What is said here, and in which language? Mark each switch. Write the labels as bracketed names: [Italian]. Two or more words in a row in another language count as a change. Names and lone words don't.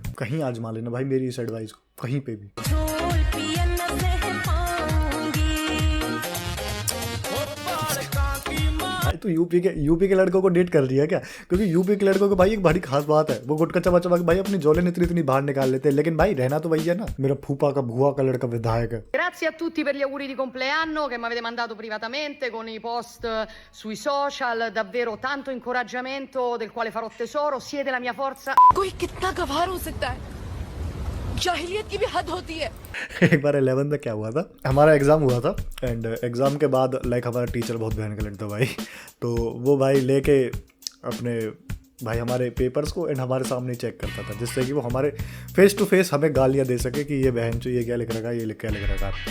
[Hindi] कहीं आजमा लेना भाई मेरी इस एडवाइस को, कहीं पे भी. तो यूपी के लड़कों को डेट कर रही है क्या? क्योंकि यूपी के लड़कों को भाई एक बड़ी खास बात है, वो गुटका चबा चबा के भाई अपनी जोले इतनी बाहर निकाल लेते हैं. लेकिन भाई रहना तो वही है ना. मेरा फूफा का भुआ का लड़का विधायक है. [Italian] Grazie a tutti per gli auguri di compleanno che mi avete mandato privatamente con i post sui social, davvero tanto incoraggiamento del quale farò tesoro, siete la mia forza. [Hindi] कोई कितना गवार हो सकता है? जाहिलियत की भी हद होती है. एक बार 11th में क्या हुआ था, हमारा एग्ज़ाम हुआ था. [English] and exam [Hindi] के बाद लाइक हमारा टीचर बहुत भयंकर लगता भाई. तो वो भाई लेके अपने भाई हमारे पेपर्स को एंड हमारे सामने चेक करता था, जिससे कि वो हमारे [English] face to face [Hindi] हमें गालियाँ दे सके कि ये बहन चो ये क्या लिख रखा है, ये क्या लिख रखा है.